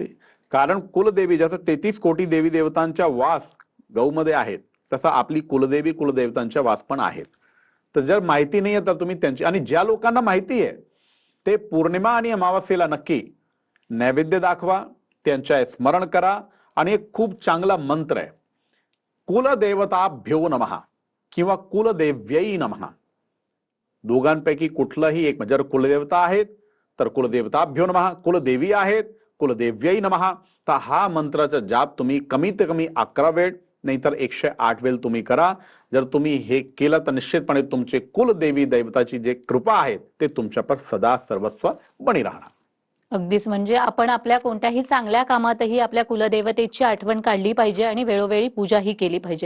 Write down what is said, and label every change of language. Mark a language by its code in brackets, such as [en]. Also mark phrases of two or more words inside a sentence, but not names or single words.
[mr] कारण कुलदेवी जसं 33 कोटी देवी देवतांच्या वास गौमध्ये आहेत, तसं आपली कुलदेवी कुलदेवतांच्या वास पण आहेत. तर जर माहिती नाही आहे तर तुम्ही त्यांची, आणि ज्या लोकांना माहिती आहे ते पौर्णिमा आणि अमावस्येला नक्की नैवेद्य दाखवा, त्यांच्या स्मरण करा. आणि एक खूप चांगला मंत्र आहे, [sa] कुलदेवताभ्यो नमः किंवा कुलदेव्यै नमः. [mr] दोघांपैकी कुठलाही एक, जर कुलदेवता आहेत तर [sa] कुलदेवताभ्यो नमः, [mr] कुलदेवी आहेत [sa] कुलदेव्यै नमः. [mr] तर हा मंत्राचा जाप तुम्ही कमीत कमी 11 वेळ नाहीतर 108 वेळ तुम्ही करा. जर तुम्ही हे केलं तर निश्चितपणे तुमचे कुलदेवी दैवताची जे कृपा आहे ते तुमच्यावर सदा सर्वस्व बनी राहणार. अगदीच, म्हणजे आपण आपल्या कोणत्याही चांगल्या कामातही आपल्या कुलदेवतेची आठवण काढली पाहिजे आणि वेळोवेळी पूजाही केली पाहिजे.